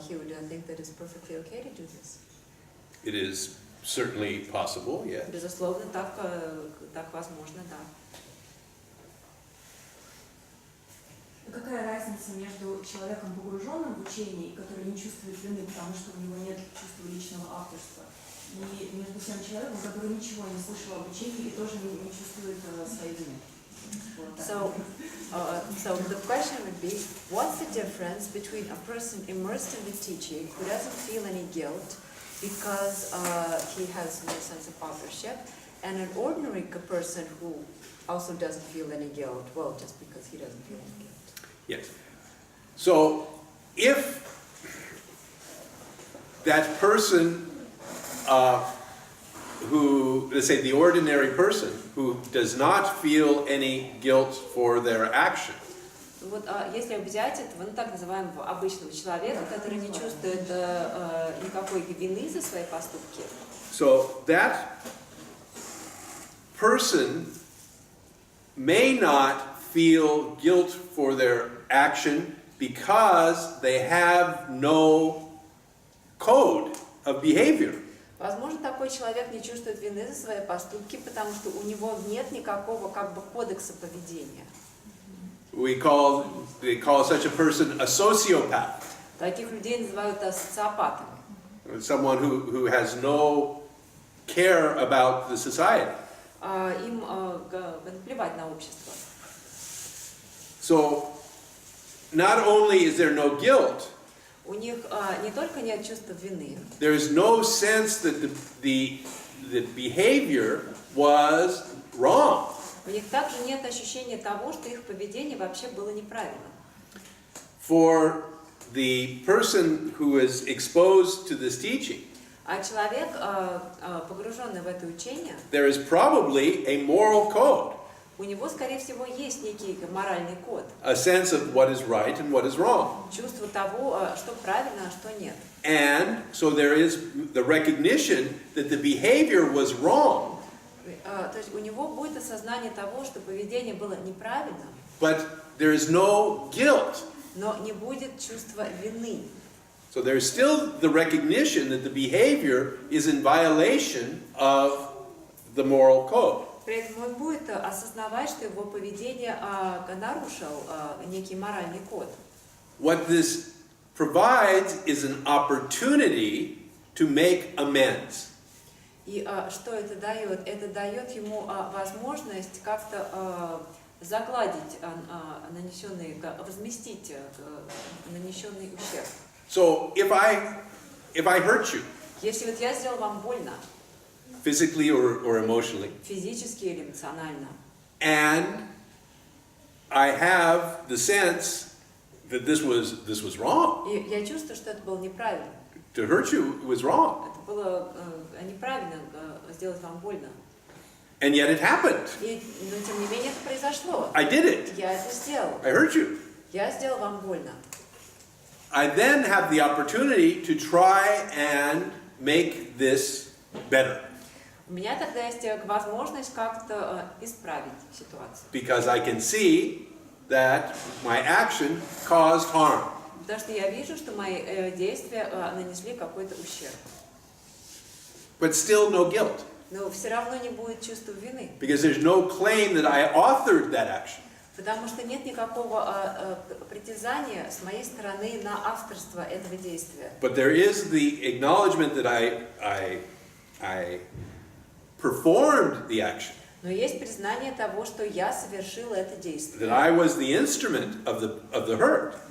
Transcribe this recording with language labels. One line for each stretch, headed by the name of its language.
English: He would think that it's perfectly okay to do this. It is certainly possible, yes.
Russian: Безусловно, так возможно, да. Какая разница между человеком, погруженным в учение, и который не чувствует вины, потому что у него нет чувства личного авторства, и между тем человеком, который ничего не слышал об учении и тоже не чувствует своей вины?
English: So the question would be, what's the difference between a person immersed in the teaching who doesn't feel any guilt because he has no sense of authorship, and an ordinary person who also doesn't feel any guilt, well, just because he doesn't feel any guilt? Yes. So if that person who, let's say the ordinary person who does not feel any guilt for their action,
Russian: Вот если взять этого, ну так называемого обычного человека, который не чувствует никакой вины за свои поступки,
English: so that person may not feel guilt for their action because they have no code of behavior.
Russian: Возможно, такой человек не чувствует вины за свои поступки, потому что у него нет никакого как бы кодекса поведения.
English: They call such a person a sociopath,
Russian: Таких людей называют социопатами.
English: someone who has no care about the society.
Russian: Им наплевать на общество.
English: So, not only is there no guilt,
Russian: У них не только нет чувства вины,
English: there is no sense that the behavior was wrong.
Russian: у них также нет ощущения того, что их поведение вообще было неправильным.
English: For the person who is exposed to this teaching,
Russian: А человек, погруженный в это учение,
English: there is probably a moral code,
Russian: у него, скорее всего, есть некий моральный код,
English: a sense of what is right and what is wrong.
Russian: чувство того, что правильно, а что нет.
English: And so there is the recognition that the behavior was wrong,
Russian: То есть у него будет осознание того, что поведение было неправильным,
English: but there is no guilt.
Russian: но не будет чувства вины.
English: So there is still the recognition that the behavior is in violation of the moral code.
Russian: При этом он будет осознавать, что его поведение нарушил некий моральный код.
English: What this provides is an opportunity to make amends.
Russian: И что это дает? Это дает ему возможность как-то загладить нанесенный, возместить нанесенный ущерб.
English: So if I hurt you,
Russian: Если вот я сделал вам больно,
English: physically or emotionally,
Russian: физически или эмоционально,
English: and I have the sense that this was wrong.
Russian: и я чувствую, что это было неправильно,
English: To hurt you was wrong.
Russian: это было неправильно сделать вам больно.
English: And yet it happened.
Russian: Но тем не менее это произошло.
English: I did it.
Russian: Я это сделал.
English: I hurt you.
Russian: Я сделал вам больно.
English: I then have the opportunity to try and make this better.
Russian: У меня тогда есть возможность как-то исправить ситуацию.
English: Because I can see that my action caused harm.
Russian: Потому что я вижу, что мои действия нанесли какой-то ущерб.
English: But still no guilt.
Russian: Но все равно не будет чувства вины.
English: Because there's no claim that I authored that action.
Russian: Потому что нет никакого притязания с моей стороны на авторство этого действия.
English: But there is the acknowledgement that I performed the action.
Russian: Но есть признание того, что я совершил это
English: That
Russian: действие.
English: I was the instrument of the hurt.